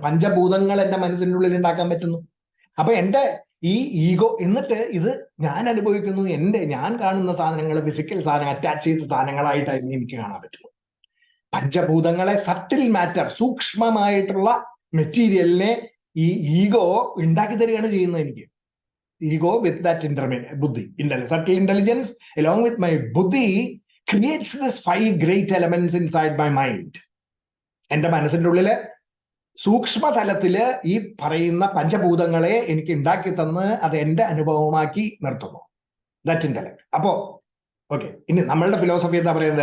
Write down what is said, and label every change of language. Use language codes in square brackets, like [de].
[ml] പഞ്ചഭൂതങ്ങൾ എന്റെ മനസ്സിന്റെ ഉള്ളിൽ ഉണ്ടാക്കാൻ പറ്റുന്നു. അപ്പൊ എന്റെ ഈ ഈഗോ, എന്നിട്ട് ഇത് ഞാൻ അനുഭവിക്കുന്നു, ഞാൻ കാണുന്ന സാധനങ്ങൾ ഫിസിക്കൽ സാധനങ്ങൾ, അറ്റാച്ച് ചെയ്ത സാധനങ്ങളായിട്ടായിരുന്നു എനിക്ക് കാണാൻ പറ്റുള്ളൂ. പഞ്ചഭൂതങ്ങളെ സട്ടിൽ മാറ്റർ, സൂക്ഷ്മമായിട്ടുള്ള മെറ്റീരിയലിനെ ഈ ഈഗോ ഉണ്ടാക്കി തരികയാണ് ചെയ്യുന്നത് എനിക്ക്. [en] Ego with that buddhi, subtle intelligence along with my buddhi creates this 5 great elements inside my mind. [ml] എന്റെ മനസ്സിന്റെ ഉള്ളില് സൂക്ഷ്മതലത്തില് ഈ പറയുന്ന പഞ്ചഭൂതങ്ങളെ എനിക്ക് ഉണ്ടാക്കി തന്ന് അത് എന്റെ അനുഭവമാക്കി നിർത്തുന്നു. [en] That intellect. [ml] അപ്പോ ഓക്കെ, ഇനി നമ്മളുടെ ഫിലോസഫി എന്താ പറയുന്നത്?